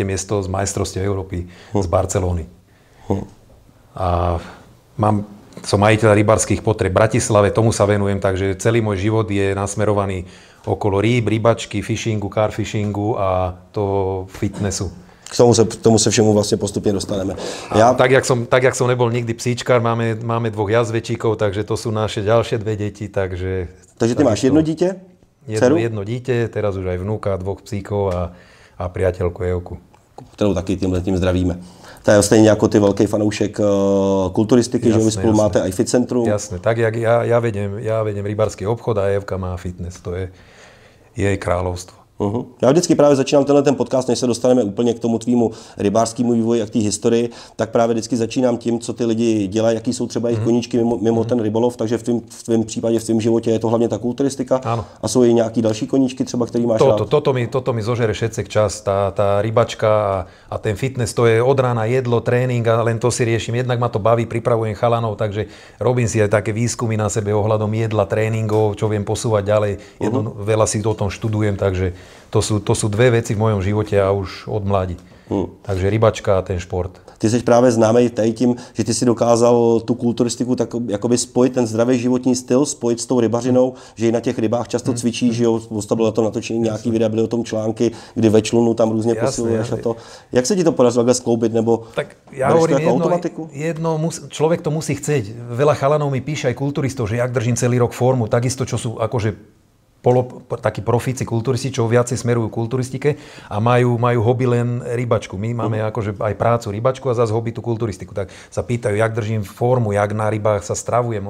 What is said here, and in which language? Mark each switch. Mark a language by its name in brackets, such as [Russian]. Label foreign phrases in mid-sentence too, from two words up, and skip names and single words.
[Slovak] miesto z majstrovstiev Európy z Barcelony. A som majiteľ rybárskych potrieb v Bratislave, tomu sa venujem, takže celý môj život je nasmerovaný okolo rýb, rybačky, fishingu, carfishingu a toho fitnessu. [Czech] K tomu se všemu vlastně postupně dostaneme. [Slovak] Tak jak som nebol nikdy psíčkár, máme 2 jazvečíkov, takže to sú naše ďalšie 2 deti, takže [Czech] ty máš jedno dítě? [Slovak] Jedno dítě, teraz už aj vnúka, 2 psíkov a priateľku Evku. [Czech] Kterou taky tímhletím zdravíme. To je stejně jako ty velký fanoušek kulturistiky, že vy spolu máte i fit centrum. [Slovak] Jasné, tak jak ja vedem rybársky obchod a Evka má fitness, to je jej kráľovstvo. [Czech] Já vždycky právě začínám ten podcast, než se dostaneme úplně k tomu tvýmu rybářskému vývoji a k té historii, tak právě vždycky začínám tím, co ty lidi dělají, jaký jsou třeba jejich koníčky mimo ten rybolov, takže v tvém případě, v tvém životě je to hlavně ta kulturistika. [Slovak] Áno. [Czech] A jsou i nějaký další koníčky třeba, který máš rád? [Slovak] Toto mi zožere všetci čas, tá rybačka a ten fitness, to je od rána jedlo, tréning a len to si riešim. Jednak ma to baví, pripravujem chalanov, takže robím si aj také výskumy na sebe ohľadom jedla, tréningov, čo viem posúvať ďalej. Veľa si o tom študujem, takže to sú dve veci v mojom živote a už od mladí. Takže rybačka a ten šport. [Czech] Ty jsi právě známý tady tím, že ty si dokázal tu kulturistiku tak jakoby spojit ten zdravý životní styl, spojit s tou rybařinou, že i na těch rybách často cvičíš, že jo, bylo to natočení nějaký videa, byly o tom články, kdy ve člunu tam různě posiluješ a to. Jak se ti to podařilo takhle skloubit, nebo [Slovak] tak ja hovorím človek to musí chceť. Veľa chalanov mi píše aj kulturistov, že jak držím celý rok formu, takisto čo sú akože takí profíci kulturisti, čo viacej smerujú kulturistike a majú hobby len rybačku. My máme akože aj prácu rybačku a zase hobby tú kulturistiku. Tak sa pýtajú, jak držím formu, jak na rybách sa stravujem.